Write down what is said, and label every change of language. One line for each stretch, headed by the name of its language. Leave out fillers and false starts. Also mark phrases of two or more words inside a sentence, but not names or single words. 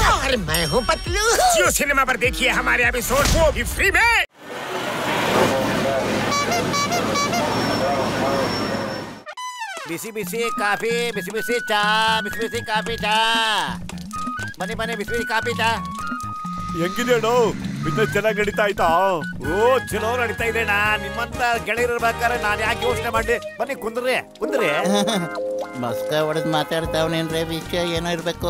Hindi: और मैं हूँ पतलू। जियो सिनेमा पर देखिए हमारे एपिसोड वो भी फ्री में।
Kannada: ಬಿಸಿ ಬಿಸಿ ಕಾಫಿ, ಬಿಸಿ ಬಿಸಿ ಚಾ, ಬಿಸಿ ಬಿಸಿ ಕಾಫಿ ಚಾ. ಬನ್ನಿ ಬನ್ನಿ, ಬಿಸಿ ಬಿಸಿ ಕಾಫಿ ಚಾ. ಹೆಂಗಿದೆ ಅಣ್ಣ? ಬಿಸ್ನೆಸ್ ಚೆನ್ನಾಗಿ ನಡೀತಾ ಆಯ್ತಾ? ಓ ಚಲೋ ನಡೀತಾ ಇದೆ ಅಣ್ಣ. ನಿಮ್ಮಂತ ಗೆಳೆಯರಿರ್ಬೇಕಾದ್ರೆ ನಾನು ಯಾಕೆ ಯೋಚನೆ ಮಾಡಿ. ಬನ್ನಿ ಕುಂದ್ರಿ ಕುಂದ್ರಿ. ಮಸ್ಕ ಹೊಡೆದ್ ಮಾತಾಡ್ತಾವನೇನ್ರೆ, ವಿಷಯ ಏನೋ ಇರ್ಬೇಕು.